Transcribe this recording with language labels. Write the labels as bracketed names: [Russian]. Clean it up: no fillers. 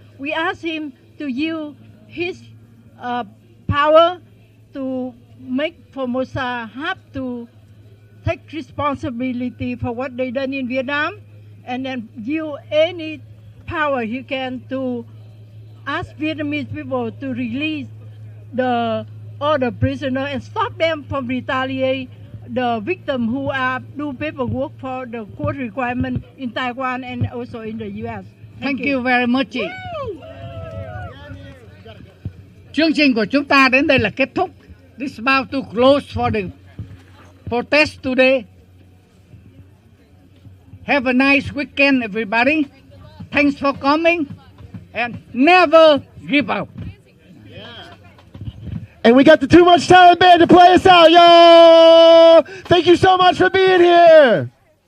[English] We ask him to use his power to make Formosa have to take responsibility for what they done in Vietnam, and then use any power he can to ask Vietnamese people to release all the prisoners and stop them from retaliate the victim who are do paperwork for the court requirement in Taiwan and also in the U.S. Thank you very much. [Vietnamese] Chương trình của chúng ta đến đây là kết thúc. [English] This is about to close for the protest today. Have a nice weekend, everybody. Thanks for coming and never give up. And we got the Too Much Time Band to play us out, y'all. Thank you so much for being here.